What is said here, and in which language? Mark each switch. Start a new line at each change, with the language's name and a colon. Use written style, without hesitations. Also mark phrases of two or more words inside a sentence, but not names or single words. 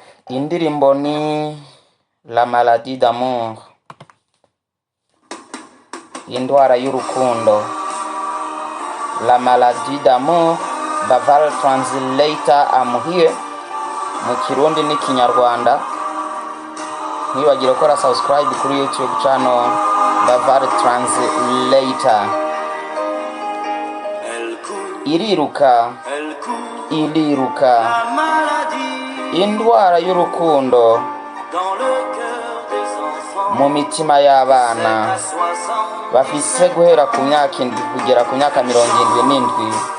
Rundi: Indirimbo ni La maladie d'amour, indwara y'urukundo. La maladie d'amour, Daval translator
English: am here,
Rundi: mu Kirundi n'ikinyarwanda. Ntiwagire gukora subscribe kuri YouTube channel Daval translator. Iriruka, indwara y'urukundo mu mitima y'abana bafise guhera ku myaka 7 kugera ku myaka 77.